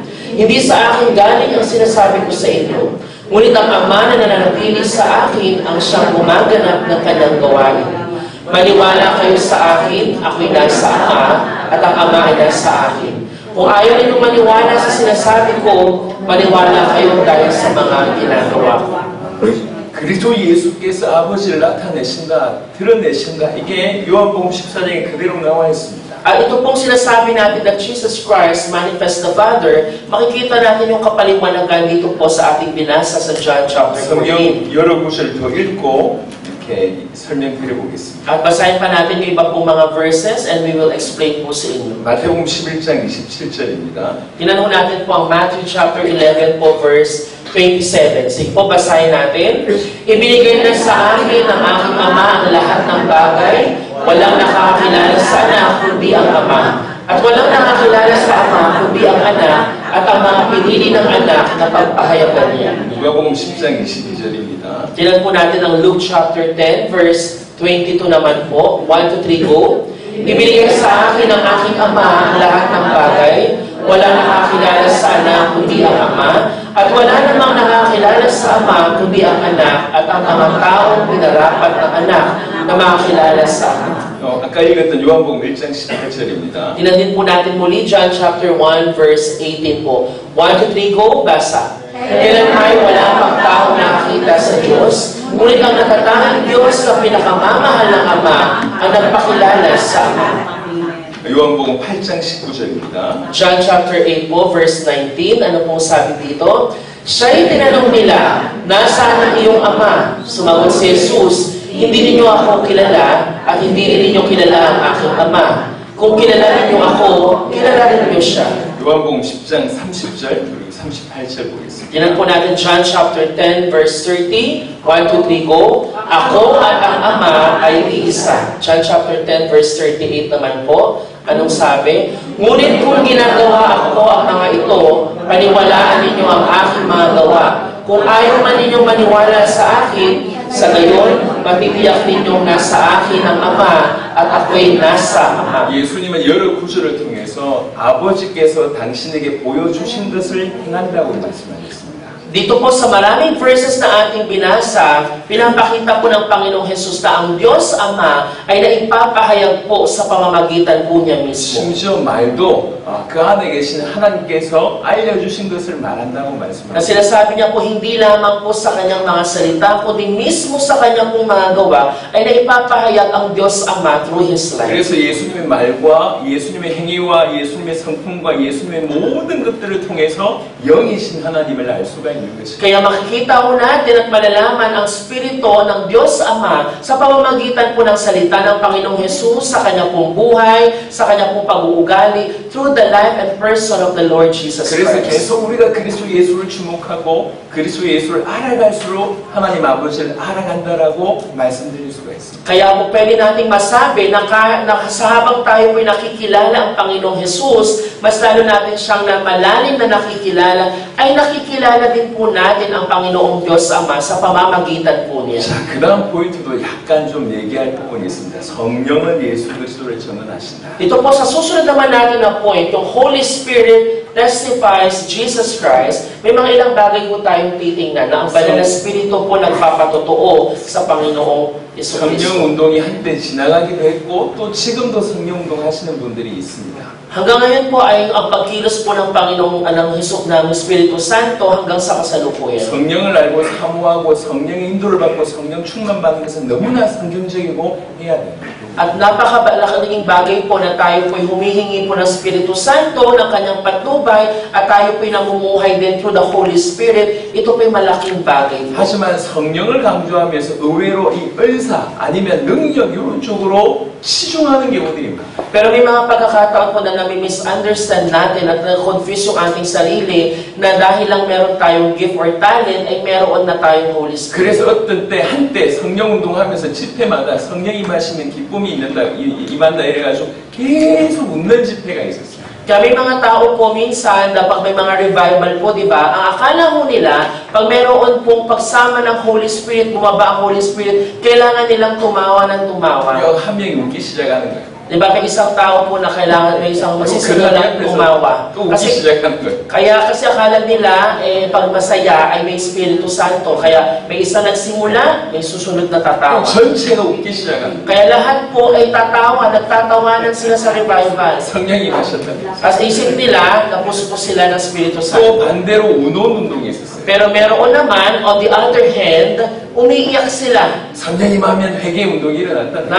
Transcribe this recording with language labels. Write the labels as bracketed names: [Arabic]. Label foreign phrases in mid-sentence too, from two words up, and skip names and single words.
[Filipino] Hindi sa akin galing ang sinasabi ko sa inyo. Ngunit ang Ama na nananatili sa akin ang siyang gumaganap ng kanyang gawain. Maniwala kayo sa akin, ako'y nasa Ama at ang Ama ay nasa akin. Kung ayaw ninyong maniwala sa sinasabi ko, maniwala kayo dahil sa mga ginagawa ko. [Korean] 그리스도 예수께서 아버지를 나타내신다, 드러내신다. 이게 요한복음 14장에 그대로 나와 있습니다. [Filipino] Ito pong sinasabi natin [English] that Jesus Christ manifests the Father, [Filipino] makikita natin yung kapaliwanagan dito po sa ating binasa sa John chapter 14. [Korean] 성경 여러 구절을 더 읽고 이렇게 설명드려 보겠습니다. [Filipino] At basahin pa natin yung iba pong mga [English] verses and we will explain [Filipino] po sa inyo. [Korean] 마태복음 11장 27절입니다. [Filipino] Tinanong natin po ang Matthew chapter 11 po verse 27. Sige po, basahin natin. Ibinigay na sa akin ng aking Ama ang lahat ng bagay. Walang nakakakilala sa anak kundi ang Ama. At walang nakakilala sa Ama kundi ang anak at ang mga pinili ng anak na pagpahayagan niya. [Korean] 누가복음 10장 22절입니다. [Filipino] Tingnan po natin ang Luke chapter 10 verse 22 naman po. 1, 2, 3, go. Ibinigay sa akin ng aking Ama ang lahat ng bagay. Walang nakakilala sa anak kundi ang Ama. At wala namang nakakilala sa Ama kundi ang anak at ang mga taong pinarapat ng anak na makakilala sa Ama. [Korean] 아까 읽었던 요한복음 1장 18절입니다. [Filipino] Tingnan din po natin muli John chapter 1 verse 18 po. 1, 2, 3, go. Basa. Kailan ay wala pang taong nakakita sa Diyos, ngunit ang nakatanging Diyos na pinakamamahal ng Ama ang nagpakilala sa Ama. [Korean] 요한복음 8장 19절입니다. [Filipino] John chapter 8 po, verse 19. Ano pong sabi dito? Siya'y tinanong nila, nasaan ang iyong ama? Sumagot si Jesus, hindi ninyo ako kilala at hindi rin ninyo kilala ang aking ama. Kung kilala ninyo ako, kilala rin ninyo siya. [Korean] 요한복음 10장 30절 그리고 38절 보겠습니다. [Filipino] Tinan po natin John chapter 10 verse 30. 1, 2, 3, go. Ako at ang Ama ay iisa. John chapter 10 verse 38 naman po. Anong sabi? Ngunit kung ginagawa ako ang mga ito, paniwalaan ninyo ang aking mga gawa. Kung ayaw man ninyong maniwala sa akin, sa gayon, matitiyak ninyong nasa akin ang Ama at ako'y nasa Ama. [Korean] 예수님은 여러 구절을 통해서 아버지께서 당신에게 보여주신 것을 행한다고 말씀하셨습니다. [Filipino] Dito po sa maraming verses na ating binasa, pinapakita po ng Panginoong Hesus na ang Diyos Ama ay naipapahayag po sa pamamagitan po niya mismo. [Korean] 심지어 말도 그 안에 계신 하나님께서 알려주신 것을 말한다고 [Filipino] Na [Korean] 말씀하셨습니다. [Filipino] sinasabi niya po hindi lamang po sa kanyang mga salita, kundi mismo sa kanyang pong mga gawa ay naipapahayag ang Diyos Ama [English] through His life. [Korean] 그래서 예수님의 말과 예수님의 행위와 예수님의 성품과 예수님의 모든 것들을 통해서 영이신 하나님을 알 수가 있는 것입니다. [Filipino] Kaya makikita po natin at malalaman ang Espiritu ng Diyos Ama sa pamamagitan po ng salita ng Panginoong Hesus sa kanyang pong buhay, sa kanyang pong pag-uugali, [English] through the life and person of the Lord Jesus [Korean] 그래서 [English] Christ. [Korean] 계속 우리가 그리스도 예수를 주목하고 그리스도 예수를 알아갈수록 하나님 아버지를 알아간다라고 말씀드릴 수가 있습니다. [Filipino] Kaya po pwede nating masabi na sa habang tayo po'y nakikilala ang Panginoong Hesus, mas lalo natin siyang na malalim na nakikilala, ay nakikilala din po natin ang Panginoong Diyos Ama sa pamamagitan po niya. [Korean] 자, 그 다음 포인트도 약간 좀 얘기할 부분이 있습니다. 성령은 예수 그리스도를 전언하신다. [Filipino] Ito po sa susunod naman natin na point, yung [English] Holy Spirit testifies Jesus Christ, [Filipino] may mga ilang bagay po tayong titingnan na ang banal na Espiritu po nagpapatotoo sa Panginoong Yesu Cristo. [Korean] 성령 운동이 한때 지나가기도 했고 또 지금도 성령 운동 하시는 분들이 있습니다. [Filipino] Hanggang ngayon po ay ang pagkilos po ng Panginoong ng Espiritu Santo hanggang sa kasalukuyan. [Korean] 성령을 알고 사모하고 성령의 인도를 받고 성령 충만받는 것은 너무나 성경적이고 해야 됩니다. [Filipino] At napakalaking bagay po na tayo po'y humihingi po ng Espiritu Santo ng kanyang patnubay at tayo po'y namumuhay din [English] through the Holy Spirit. [Filipino] Ito po'y malaking bagay po. [Korean] 하지만 성령을 강조하면서 의외로 이 은사 아니면 능력 이런 쪽으로 치중하는 경우들이 많아요. [Filipino] Pero may mga pagkakataon po na nami-misunderstand natin at na-confuse yung ating sarili na dahil lang meron tayong [English] gift or talent [Filipino] ay meron na tayong [English] Holy Spirit. [Korean] 그래서 어떤 때 한때 성령 운동하면서 집회마다 성령이 임하시는 기쁨이 임한다 이래가지고 계속 웃는 집회가 있었어요. [Filipino] Kaya may mga tao po minsan na pag may mga revival po, di ba, ang akala mo nila, pag meron pong pagsama ng [English] Holy Spirit, [Filipino] bumaba ang [English] Holy Spirit, [Filipino] kailangan nilang tumawa ng tumawa. [Korean] 한 명이 웃기 시작하는 거예요. [Filipino] Di ba, may isang tao po na kailangan, may isang masisimulang tumawa. [Korean] 또 웃기 시작하는 거예요. [Filipino] Kasi akala nila, pag masaya ay may Espiritu Santo. Kaya may isang nagsimula, may susunod na tatawa. [Korean] 전체가 웃기 시작하는 거예요. [Filipino] Kaya lahat po ay tatawa, nagtatawanan sila sa revival. [Korean] 성령이 하셨다. [Filipino] Kasi isip nila, napuspo sila ng Espiritu [Korean] 또 [Filipino] Santo. [Korean] 반대로 운원 운동이 있었어요. [Filipino] Pero meron naman, [English] on the other hand, [Filipino] umiiyak sila. [Korean] 성령이 임하면 회개 운동이 일어난다는 거예요.